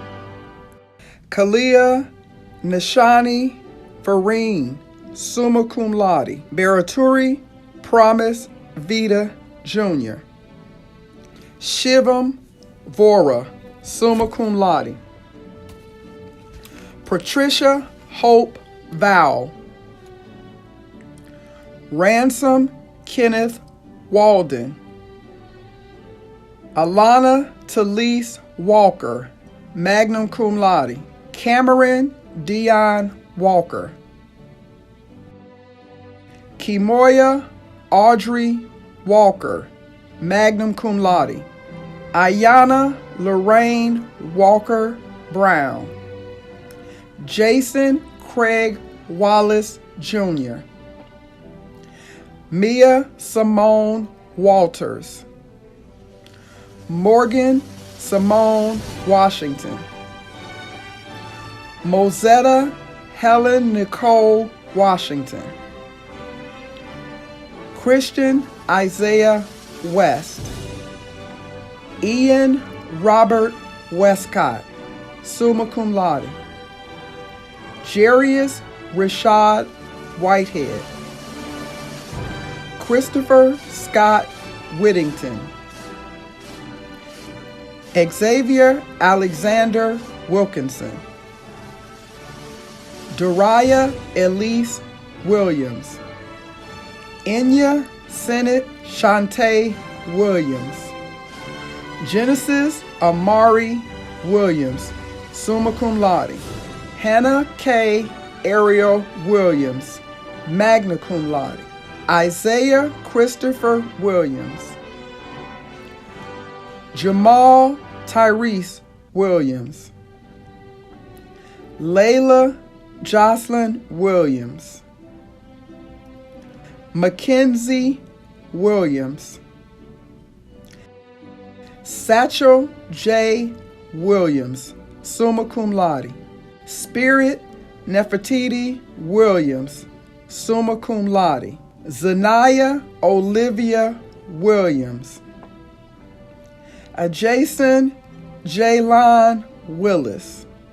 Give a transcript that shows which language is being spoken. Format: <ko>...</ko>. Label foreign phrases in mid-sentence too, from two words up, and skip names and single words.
<en>Kalia Nishani Farine,</en> <la>summa cum laude.</la> <en>Baraturi Promise Vita Jr. Shivam Vora,</en> <la>summa cum laude.</la> <en>Patricia Hope Vowell. Ransom Kenneth Walden. Alana Talise Walker,</en> <la>magna cum laude.</la> <en>Cameron Dion Walker. Kimoya Audrey Walker,</en> <la>magna cum laude.</la> <en>Ayana Lorraine Walker Brown. Jason Craig Wallace Jr. Mia Simone Walters. Morgan Simone Washington. Mozetta Helen Nicole Washington. Christian Isaiah West. Ian Robert Westcott,</en> <la>summa cum laude.</la> <en>Jarius Rashad Whitehead. Christopher Scott Whittington. Xavier Alexander Wilkinson. Dariah Elise Williams. Enya Senate Shantae Williams. Genesis Amari Williams,</en> <la>summa cum laude.</la> <en>Hannah K. Ariel Williams,</en> <la>magna cum laude.</la> <en>Isaiah Christopher Williams. Jamal Tyrese Williams. Layla Jocelyn Williams. Mackenzie Williams. Satchel J. Williams,</en> <la>summa cum laude.</la> <en>Spirit Nefertiti Williams,</en> <la>summa cum laude.</la> <en>Zanaya Olivia Williams. Jason Jaylon Willis.</en>